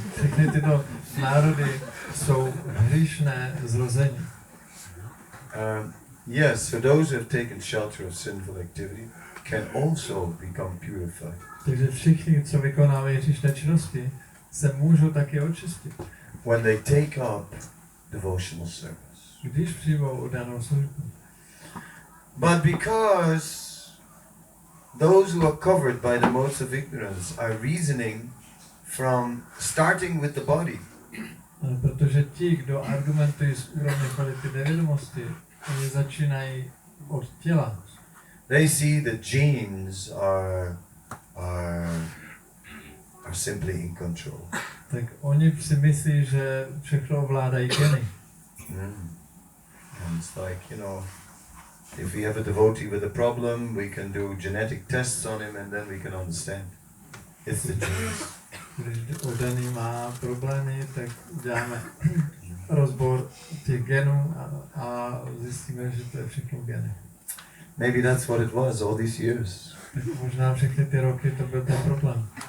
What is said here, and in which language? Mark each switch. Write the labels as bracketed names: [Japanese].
[Czech] Všechny tyto národy jsou hříšné zrození. [English] Yes, so those who have taken shelter of sinful activity can also become purified. [Czech] Takže všichni, co vykonávají hříšné činnosti, se můžou taky očistit. [English] When they take up devotional service. [Czech] Když přijmou oddanou službu. [English] But because those who are covered by the modes of ignorance are reasoning from starting with the body. [Czech] Protože ti, kdo argumentují z úrovně kvality nevědomosti, oni začínají od těla. [English] They see that genes are simply in control. [Czech] Tak oni si myslí, že všechno ovládají geny. [English] And it's like, if we have a devotee with a problem, we can do genetic tests on him and then we can understand. It's the genes. [Czech] Když oddaný má problémy, tak děláme rozbor těch genů a zjistíme, že to je všechno geny. [English] Maybe that's what it was all these years. [Czech] Tak možná všechny ty roky to byl ten problém.